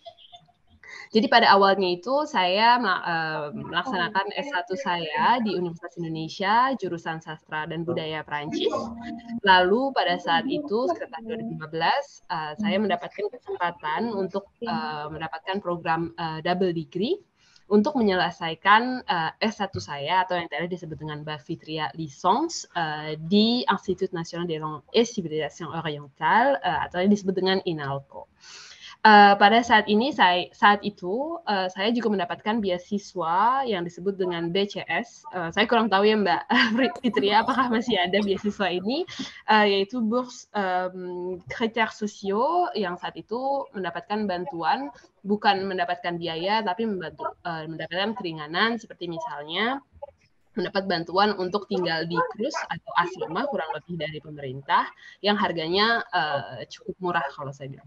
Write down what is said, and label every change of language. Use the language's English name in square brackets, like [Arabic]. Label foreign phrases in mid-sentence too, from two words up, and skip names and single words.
[Indonesian] Jadi pada awalnya itu saya melaksanakan S1 saya di Universitas Indonesia, jurusan Sastra dan Budaya Prancis. Lalu pada saat itu, sekitar 2015, saya mendapatkan kesempatan untuk mendapatkan program [English] double degree [Indonesian] untuk menyelesaikan S1 saya atau yang tadi disebut dengan Bafitria Licence di Institut National des Langues et Civilisations Orientales atau yang disebut dengan INALCO. Pada saat itu saya juga mendapatkan beasiswa yang disebut dengan BCS. Saya kurang tahu ya Mbak Fitria apakah masih ada beasiswa ini, yaitu Bourse Critères Sociaux yang saat itu mendapatkan bantuan, bukan mendapatkan biaya tapi mendapatkan keringanan seperti misalnya mendapat bantuan untuk tinggal di krus atau asrama kurang lebih dari pemerintah yang harganya cukup murah kalau saya bilang.